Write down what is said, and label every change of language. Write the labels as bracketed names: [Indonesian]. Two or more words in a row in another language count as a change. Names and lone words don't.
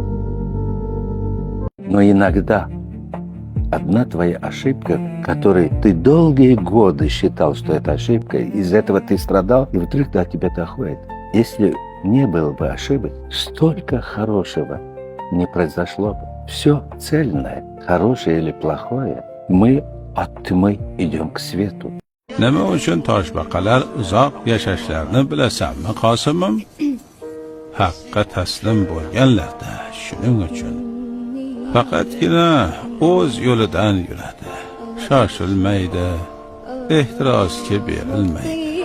[Russian] Но иногда одна твоя ошибка, которой ты долгие годы считал, что это ошибка, из этого ты страдал, и вдруг до тебя доходит. Если не было бы ошибок, столько хорошего не произошло бы. Все цельное, хорошее или плохое, мы от тьмы идем к свету. [Uzbek] Nima uchun toshbaqalar uzoq yashashlarini bilasanmi, Qosimim? Haqqa taslim bo'lganlarda shuning uchun. Faqatgina o'z yo'lidan yuradi. Shoshilmaydi, ehtirosga berilmaydi.